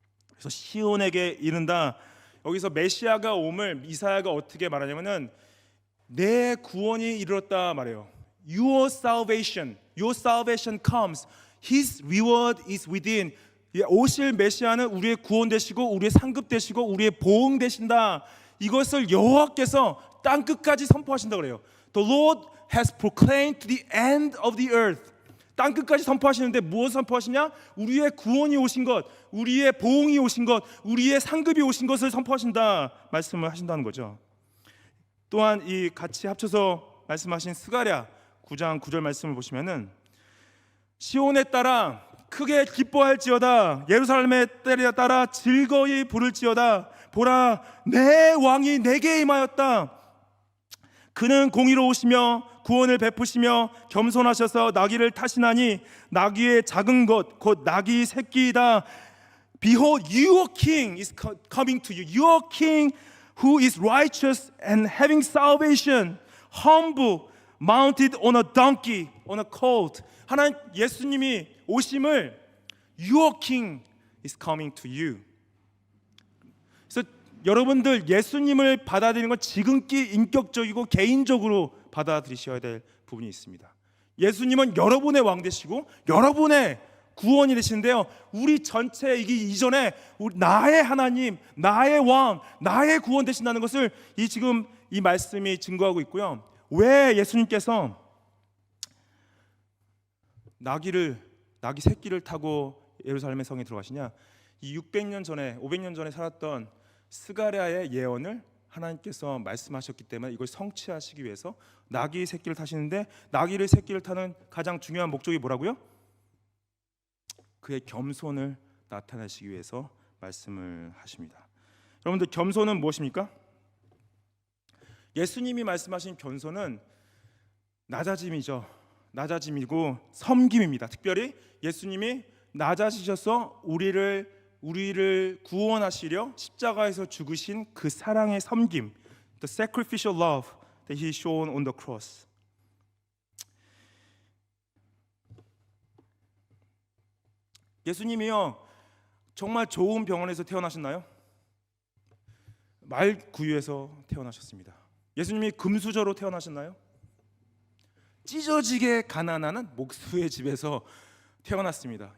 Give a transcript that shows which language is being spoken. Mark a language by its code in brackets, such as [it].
[ko] 그래서 시온에게 이른다. 여기서 메시아가 옴을 이사야가 어떻게 말하냐면은 내 구원이 이르렀다 말해요. [en] Your salvation comes. His reward is within. [ko] 오실 메시아는 우리의 구원 되시고 우리의 상급 되시고 우리의 보응 되신다. 이것을 여호와께서 땅 끝까지 선포하신다 그래요. [en] The Lord has proclaimed to the end of the earth. [ko] 땅 끝까지 선포하시는데 무엇을 선포하시냐? 우리의 구원이 오신 것, 우리의 보응이 오신 것, 우리의 상급이 오신 것을 선포하신다 말씀을 하신다는 거죠. 또한 이 같이 합쳐서 말씀하신 스가랴 9장 9절 말씀을 보시면은, 시온에 따라 크게 기뻐할지어다, 예루살렘에 따라 즐거이 부를지어다. 보라, 내 왕이 내게 임하였다. 그는 공의로우시며 구원을 베푸시며 겸손하셔서 나귀를 타시나니 나귀의 작은 것 곧 나귀 새끼이다. [en] Behold, your king is coming to you. Your king who is righteous and having salvation, humble, mounted on a donkey, on a colt. [ko] 하나님 예수님이 오심을 [en] Your king is coming to you. [ko] 그래서 여러분들, 예수님을 받아들이는 건 지극히 인격적이고 개인적으로 받아들이셔야 될 부분이 있습니다. 예수님은 여러분의 왕 되시고 여러분의 구원이 되시는데요, 우리 전체 이전에 나의 하나님, 나의 왕, 나의 구원 되신다는 것을 지금 이 말씀이 증거하고 있고요. 왜 예수님께서 나귀 새끼를 타고 예루살렘의 성에 들어가시냐? 이 600년 전에 500년 전에 살았던 스가랴의 예언을 하나님께서 말씀하셨기 때문에 이걸 성취하시기 위해서 나귀 새끼를 타시는데, 나귀를 새끼를 타는 가장 중요한 목적이 뭐라고요? 그의 겸손을 나타내시기 위해서 말씀을 하십니다. 여러분들, 겸손은 무엇입니까? 예수님이 말씀하신 겸손은 낮아짐이죠. 낮아짐이고 섬김입니다. 특별히 예수님이 낮아지셔서 우리를 우리를 구원하시려 십자가에서 죽으신 그 사랑의 섬김, [en] the sacrificial love that he shown on the cross. [ko] 예수님이요 정말 좋은 병원에서 태어나셨나요? 말구유에서 태어나셨습니다. 예수님이 금수저로 태어나셨나요? 찢어지게 가난한 목수의 집에서 태어났습니다.